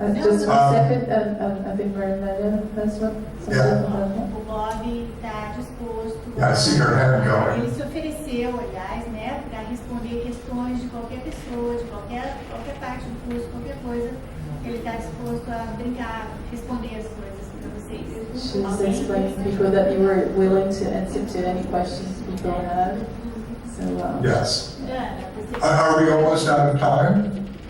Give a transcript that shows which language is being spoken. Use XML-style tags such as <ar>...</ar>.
<en>Just one second, I think Maria has one. Yeah.</en> <pt>O Bob está disposto.</pt> <en>Yeah, I see her hand going.</en> <pt>Ele se ofereceu, aliás, né, para responder questões de qualquer pessoa, de qualquer parte do curso, qualquer coisa. Ele está disposto a brincar, responder as coisas para vocês.</pt> <en>She's explaining people that you were willing to answer to any questions people had. So, yes. Are we almost out of time?</en>